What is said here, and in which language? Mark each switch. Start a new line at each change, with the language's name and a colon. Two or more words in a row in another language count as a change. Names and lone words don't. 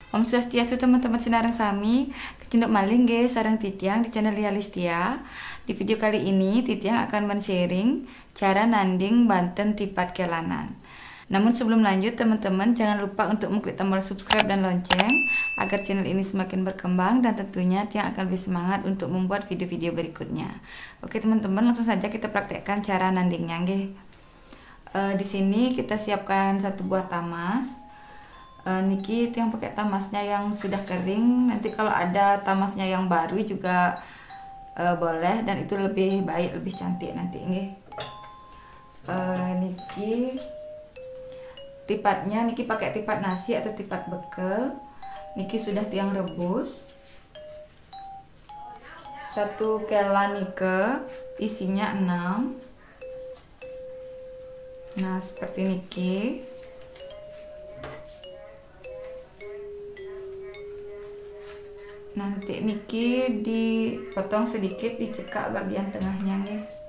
Balinese: Om Swastiastu teman-teman sinareng sami, kecinduk maling ge sareng Titiang
Indonesian: di channel Lia Listia. Di video kali ini Titiang akan men-sharing cara nanding Banten Tipat Kelanan. Namun sebelum lanjut teman-teman jangan lupa untuk mengklik tombol subscribe dan lonceng agar channel ini semakin berkembang dan tentunya Tiang akan lebih semangat untuk membuat video-video berikutnya. Oke teman-teman, langsung saja kita praktekkan cara nandingnya ge. Di sini kita siapkan satu buah tamas. Niki yang pakai tamasnya yang sudah kering. Nanti kalau ada tamasnya yang baru juga boleh, dan itu lebih baik, lebih cantik nanti nggih. Niki tipatnya niki pakai tipat nasi atau tipat bekel. Niki sudah tiang rebus. Satu kelan nike isinya 6. Nah, seperti niki. Nanti niki dipotong sedikit, dicekak bagian tengahnya nih.